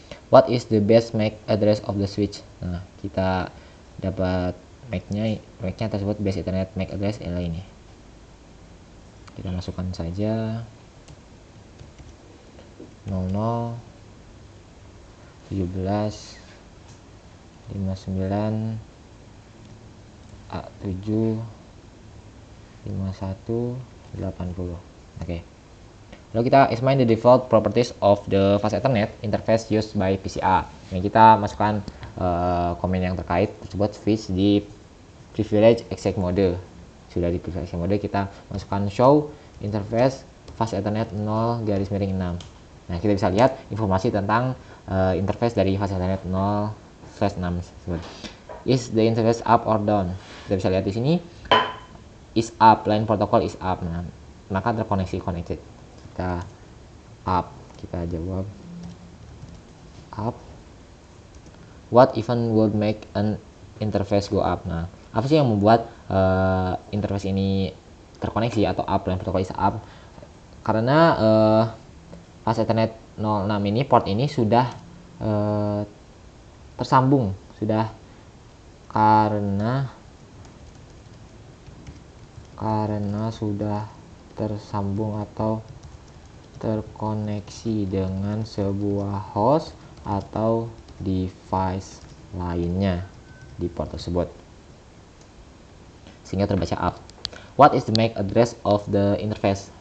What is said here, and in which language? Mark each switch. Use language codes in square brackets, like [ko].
[en] What is the best MAC address of the switch? [id] Nah, kita dapat MAC-nya tersebut base Ethernet MAC address adalah ini. Kita masukkan saja 00 17 59 A7 51 80. Oke. Lalu kita [en] examine the default properties of the fast Ethernet interface used by PCA. [id] Ini kita masukkan komen yang terkait tersebut switch di privilege exec mode. Sudah di privilege exec mode, kita masukkan show interface fast Ethernet 0 garis miring 6. Nah, kita bisa lihat informasi tentang interface dari fast Ethernet 0/6 tersebut. [en] Is the interface up or down? [id] Kita bisa lihat di sini [en] is up, line protocol is up. [id] Nah, maka terkoneksi connected. Kita up, kita jawab up. [en] What event would make an interface go up? [id] Nah, apa sih yang membuat interface ini terkoneksi atau up, [en] line protocol is up? [id] Karena fast Ethernet 06 ini port ini sudah tersambung, sudah karena sudah tersambung atau terkoneksi dengan sebuah host atau device lainnya di port tersebut, sehingga terbaca up. [en] What is the MAC address of the interface?